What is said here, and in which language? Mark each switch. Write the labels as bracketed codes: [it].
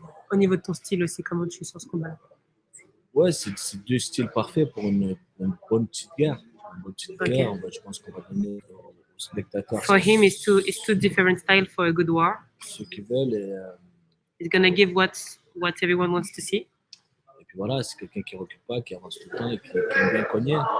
[fr] Au niveau de ton style aussi, comment tu sens ce combat? Ouais, c'est deux styles parfaits pour une bonne petite guerre. Une bonne petite guerre, je pense qu'on va donner aux spectateurs. [en] For him, it's two different styles for a good war. [fr] Ceux qui veulent. [en] He's gonna give what everyone wants to see. [fr] Et puis voilà, c'est quelqu'un qui ne recule pas, qui avance tout le temps et qui aime bien cogner.